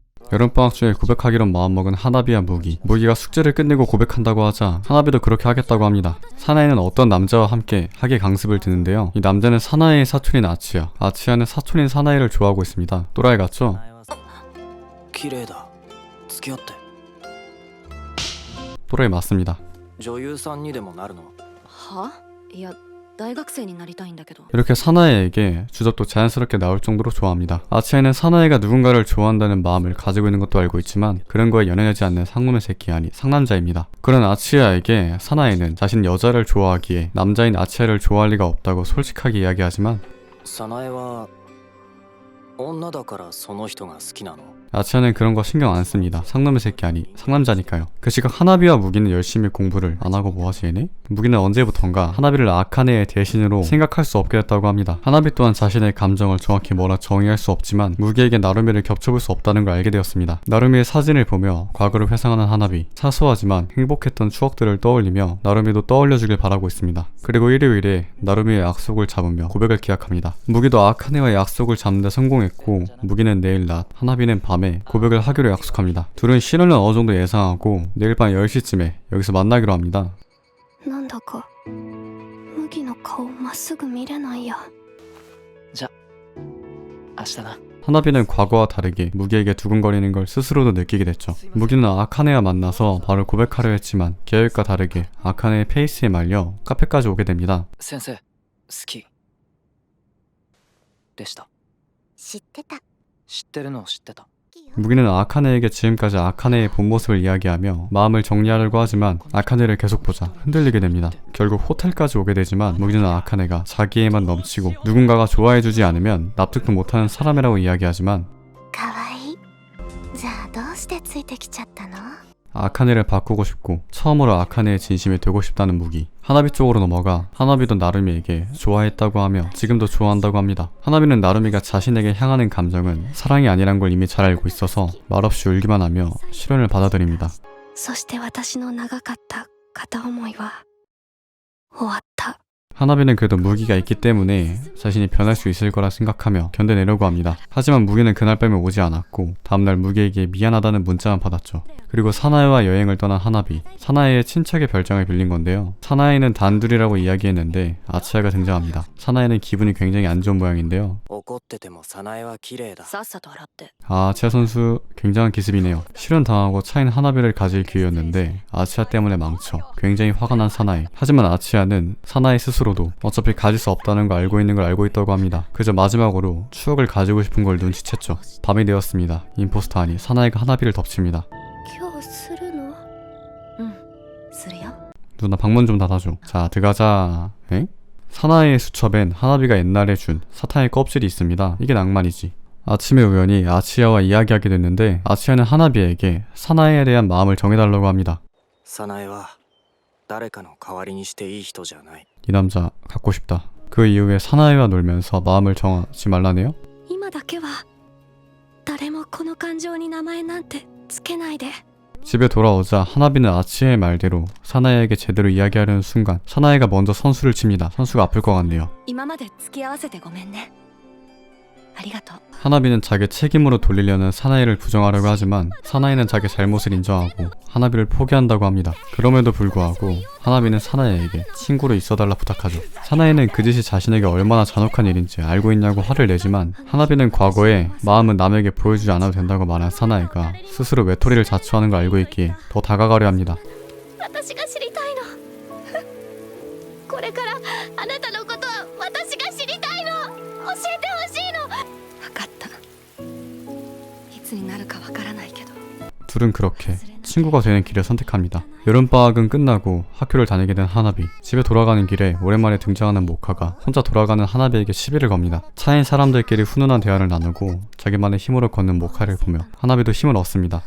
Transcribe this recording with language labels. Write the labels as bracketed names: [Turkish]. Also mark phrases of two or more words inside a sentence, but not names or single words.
[Korean] 여름방학 중에 고백하기로 마음먹은 하나비와 무기가 숙제를 끝내고 고백한다고 하자 하나비도 그렇게 하겠다고 합니다. 사나이는 어떤 남자와 함께 학예 강습을 듣는데요. 이 남자는 사나이의 사촌인 아치야는 사촌인 사나이를 좋아하고 있습니다. 또라이 같죠? [Japanese] 綺麗だ。付き合って。 [Korean] 또라이 맞습니다. [Japanese] 女優さんにでもなるの？は？いや、大学生になりたいんだけど。 [Korean] 이렇게 사나이에게 주접도 자연스럽게 나올 정도로 좋아합니다. 아치야는 사나이가 누군가를 좋아한다는 마음을 가지고 있는 것도 알고 있지만 그런 거에 연연하지 않는 상놈의 새끼 아니 상남자입니다. 그런 아치야에게 사나이는 자신 여자를 좋아하기에 남자인 아치야를 좋아할 리가 없다고 솔직하게 이야기하지만 [Japanese] 早苗は女だからその人が好きなの？ [Korean] 아치야는 그런 거 신경 안 씁니다. 상놈의 새끼 아니 상남자니까요. 그 시각 하나비와 무기는 열심히 공부를 안 하고 뭐하지 얘네? 무기는 언제부턴가 하나비를 아카네의 대신으로 생각할 수 없게 됐다고 합니다. 하나비 또한 자신의 감정을 정확히 뭐라 정의할 수 없지만 무기에게 나루미를 겹쳐볼 수 없다는 걸 알게 되었습니다. 나루미의 사진을 보며 과거를 회상하는 하나비, 사소하지만 행복했던 추억들을 떠올리며 나루미도 떠올려주길 바라고 있습니다. 그리고 일요일에 나루미의 약속을 잡으며 고백을 기약합니다. 무기도 아카네와의 약속을 잡는 데 성공했고 무기는 내일 낮, 하나비는 밤에 고백을 하기로 약속합니다. 둘은 실현을 어느 정도 예상하고 내일 밤 10시쯤에 여기서 만나기로 합니다. [Japanese] なんだか麦の顔まっすぐ見れないや。じゃ、明日な。 [Korean] 하나비는 과거와 다르게 무기에게 두근거리는 걸 스스로도 느끼게 됐죠. 무기는 아카네와 만나서 바로 고백하려 했지만 계획과 다르게 아카네의 페이스에 말려 카페까지 오게 됩니다. [Japanese] 先生、好きでした。知ってた。知ってるのを知ってた。 [Korean] 무기는 아카네에게 지금까지 아카네의 본 모습을 이야기하며 마음을 정리하려고 하지만 아카네를 계속 보자 흔들리게 됩니다. 결국 호텔까지 오게 되지만 무기는 아카네가 자기에만 넘치고 누군가가 좋아해주지 않으면 납득도 못하는 사람이라고 이야기하지만 [Japanese] かわいい。じゃあどうしてついてきちゃったの？ [Korean] 아카네를 바꾸고 싶고 처음으로 아카네의 진심이 되고 싶다는 무기. 하나비 쪽으로 넘어가 하나비도 나루미에게 좋아했다고 하며 지금도 좋아한다고 합니다. 하나비는 나루미가 자신에게 향하는 감정은 사랑이 아니란 걸 이미 잘 알고 있어서 말없이 울기만 하며 실현을 받아들입니다. [Japanese] そして私の長かった片思いは終わった。 [Korean] 하나비는 그래도 무기가 있기 때문에 자신이 변할 수 있을 거라 생각하며 견뎌내려고 합니다. 하지만 무기는 그날 밤에 오지 않았고 다음날 무기에게 미안하다는 문자만 받았죠. 그리고 사나이와 여행을 떠난 하나비, 사나이의 친척의 별장을 빌린 건데요. 사나이는 단둘이라고 이야기했는데 아치야가 등장합니다. 사나이는 기분이 굉장히 안 좋은 모양인데요. [Japanese] 怒ってても早苗は綺麗だ。さっさと洗って。 [Korean] 아치야 선수 굉장한 기습이네요. 실현당하고 차인 하나비를 가질 기회였는데 아치야 때문에 망쳐 굉장히 화가 난 사나이. 하지만 아치야는 사나이 스스로도 어차피 가질 수 없다는 걸 알고 있는 걸 알고 있다고 합니다. 그저 마지막으로 추억을 가지고 싶은 걸 눈치챘죠. 밤이 되었습니다. 임포스터 아니 사나이가 하나비를 덮칩니다. [Japanese] 今日するの？うんするよ。 [Korean] 누나 방문 좀 닫아줘. 자 들어가자. 엥? 사나이의 수첩엔 하나비가 옛날에 준 사탕의 껍질이 있습니다. 이게 낭만이지. 아침에 우연히 아치야와 이야기하게 됐는데 아치야는 하나비에게 사나이에 대한 마음을 정해달라고 합니다. [Japanese] 早苗は誰かの代わりにしていい人じゃない。 [Korean] 이 남자 갖고 싶다. 그 이후에 사나이와 놀면서 마음을 정하지 말라네요. [Japanese] 今だけは誰もこの感情に名前なんてつけないで。 [Korean] 집에 돌아오자 하나비는 아치야의 말대로 사나이에게 제대로 이야기하려는 순간 사나이가 먼저 선수를 칩니다. 선수가 아플 것 같네요. [Japanese] 今まで付き合わせてごめんね。ありがとう。 [Korean] 하나비는 자기 책임으로 돌리려는 사나이를 부정하려고 하지만 사나이는 자기 잘못을 인정하고 하나비를 포기한다고 합니다. 그럼에도 불구하고 하나비는 사나이에게 친구로 있어달라 부탁하죠. 사나이는 그 짓이 자신에게 얼마나 잔혹한 일인지 알고 있냐고 화를 내지만 하나비는 과거에 마음은 남에게 보여주지 않아도 된다고 말한 사나이가 스스로 외톨이를 자초하는 걸 알고 있기에 더 다가가려 합니다. [Japanese] 私が知りたいの。これからあなたのことは私が知りたいの。教えてほしいの。分かった。いつになるかわからないけど。 [Korean] 둘은 그렇게 친구가 되는 길을 선택합니다. 여름방학은 끝나고 학교를 다니게 된 하나비. 집에 돌아가는 길에 오랜만에 등장하는 모카가 혼자 돌아가는 하나비에게 시비를 겁니다. 차인 사람들끼리 훈훈한 대화를 나누고 자기만의 힘으로 걷는 모카를 보며 하나비도 힘을 얻습니다.